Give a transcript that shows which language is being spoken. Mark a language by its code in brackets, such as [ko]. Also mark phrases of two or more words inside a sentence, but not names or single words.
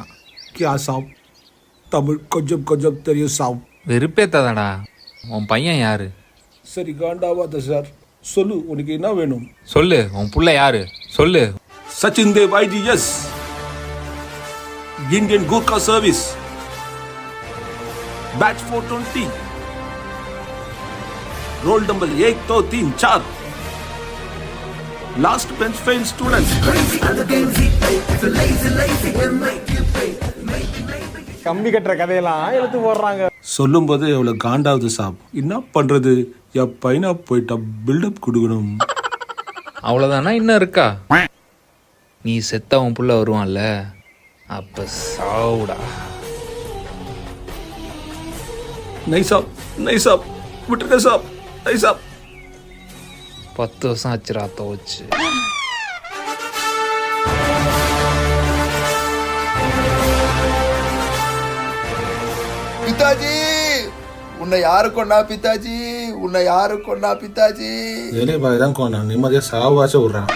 [hi] क्या साब, [ta] தமிழ் கொஞ்சம் கொஞ்சம் தெரியும் சாப். வெறுப்பேத்தாதடா. உன் பையன் யாரு? சரி காண்டாவாத சார், சொல்லு உனக்கு என்ன வேணும்? சொல்லு, உன் புள்ள யாரு சொல்லு. சச்சின் தேவ் ஐஜிஎஸ், [en] Indian Gurkha Service, batch 420, roll number 1 2 3 4, last bench fail student. [ta] கம்பி கட்டுற கதையெல்லாம் எடுத்து போடுறாங்க. சொல்லும்போது எவ்வளவு காண்டாவது சாப். என்ன பண்றது, என் பையனா போயிட்டா பில்டப் கொடுக்கணும். அவ்வளோதானா இன்னும் இருக்கா? நீ செத்த உன் புள்ள வருவான்ல, அப்ப சாவுடா. [hi] नहीं साहब, नहीं साहब, [ta] விட்டுருங்க சாப், [hi] नहीं साहब. [ta] 10 வருஷம் ஆச்சுரா தோச்சு. பிதாஜி உன்னை யாரு கொண்டா பிதாஜி, உன்னை யாரு கொண்டா பிதாஜி. எலி பாய் தான் கொண்டா, நிம்மதியா சாவாச்ச விடுறான்.